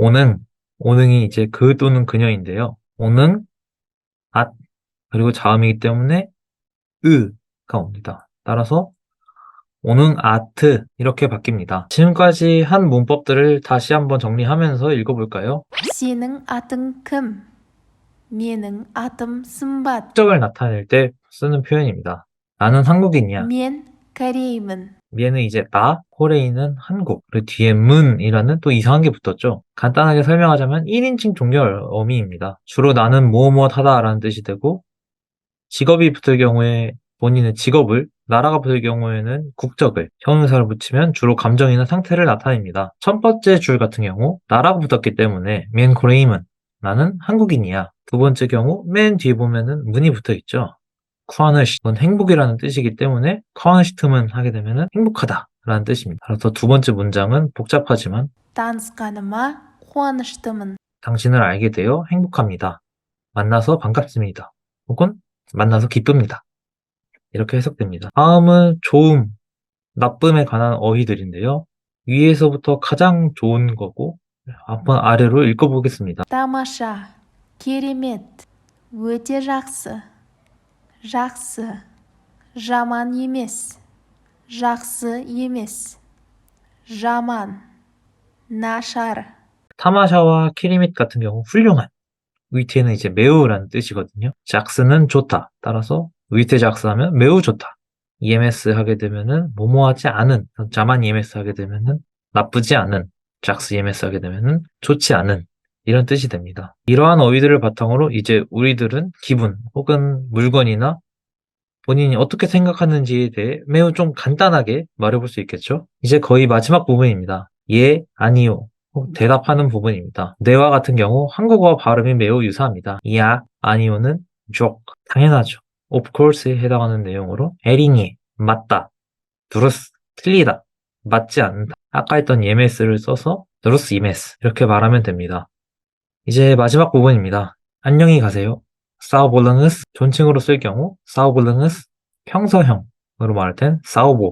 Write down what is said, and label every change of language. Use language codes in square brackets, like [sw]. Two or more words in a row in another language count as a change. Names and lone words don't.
[ko] 오능이 이제 그 또는 그녀인데요. 오능, 그리고 자음이기 때문에 으가 옵니다. 따라서 [kk] Оның аты [ko] 이렇게 바뀝니다. 지금까지 한 문법들을 다시 한번 정리하면서 읽어볼까요? [kk] Сенің атың кім? менің атым сымбат. [ko] 국적을 나타낼 때 쓰는 표현입니다. 나는 한국인이야. [kk] мен кореймін. [ko] 얘는 이제 코레이는 한국, 그리고 뒤에 문이라는 또 이상한 게 붙었죠. 간단하게 설명하자면 1인칭 종결 어미입니다. 주로 나는 무엇 하다라는 뜻이 되고, 직업이 붙을 경우에 본인의 직업을, 나라가 붙을 경우에는 국적을, 형용사를 붙이면 주로 감정이나 상태를 나타냅니다. 첫 번째 줄 같은 경우 나라가 붙었기 때문에 [kk] Мен кореймін, [ko] 나는 한국인이야. 두 번째 경우 맨 뒤에 보면은 문이 붙어 있죠. 쿠아느시트는 행복이라는 뜻이기 때문에 쿠아느시트만 하게 되면 행복하다 라는 뜻입니다. 그래서 두 번째 문장은 복잡하지만 [kk] танысқаныма қуаныштымын. [ko] 당신을 알게 되어 행복합니다. 만나서 반갑습니다. 혹은 만나서 기쁩니다. 이렇게 해석됩니다. 다음은 좋음, 나쁨에 관한 어휘들인데요. 위에서부터 가장 좋은 거고 한번 아래로 읽어보겠습니다. [kk] тамаша, керемет, өте жақсы, жақсы, жаман емес, жақсы емес, жаман, нашар, [ko] 타마샤와 키리밋 같은 경우 훌륭한, 위태는 이제 매우라는 뜻이거든요. 작스는 좋다. 따라서 [kk] Өте жақсы [ko] 하면 매우 좋다. EMS 하게 되면은 뭐뭐하지 않은, [kk] Жаман емес [ko] 하게 되면은 나쁘지 않은, [kk] Жақсы емес [ko] 하게 되면은 좋지 않은, 이런 뜻이 됩니다. 이러한 어휘들을 바탕으로 이제 우리들은 기분 혹은 물건이나 본인이 어떻게 생각하는지에 대해 매우 좀 간단하게 말해볼 수 있겠죠? 이제 거의 마지막 부분입니다. 예, 아니요. 혹 대답하는 부분입니다. 네와 같은 경우 한국어와 발음이 매우 유사합니다. 야, 아니요는 joke, 당연하죠. [en] of course [ko] 에 해당하는 내용으로 에리니, 맞다, 두루스, 틀리다, 맞지 않다. 아까 했던 예메스를 써서 [kk] Дұрыс емес [ko] 이렇게 말하면 됩니다. 이제 마지막 부분입니다. 안녕히 가세요. 사우볼랑스 존칭으로 쓸 경우 사우볼랑스 평서형으로 말할 땐 사우보.